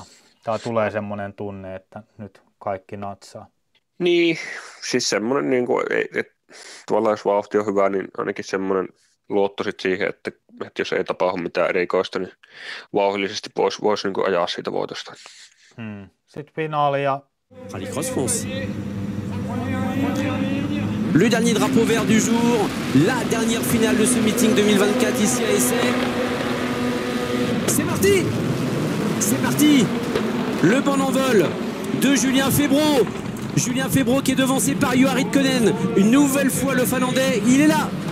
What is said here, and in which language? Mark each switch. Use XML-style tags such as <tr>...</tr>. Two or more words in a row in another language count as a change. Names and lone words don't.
<fi>Tää tulee semmoinen tunne, että nyt kaikki natsaa. Niin, siis semmoinen, niin kuin, että tuolla jos vauhti on hyvä, niin ainakin semmoinen luotto sit siihen, että jos ei tapahdu mitään erikoista, niin vauhdillisesti voisi niin ajaa siitä voitosta. Sitten finaali ja</fi> <fr>Rallycross France. Le dernier drapeau vert du jour, la dernière finale de ce meeting 2024 ici à Essay. C'est parti! C'est parti! Le bon envol de Julien Febvreau. Julien Febvreau qui est devancé par Rayuar Ridkonen. Une nouvelle fois le Finlandais, il est là.</fr>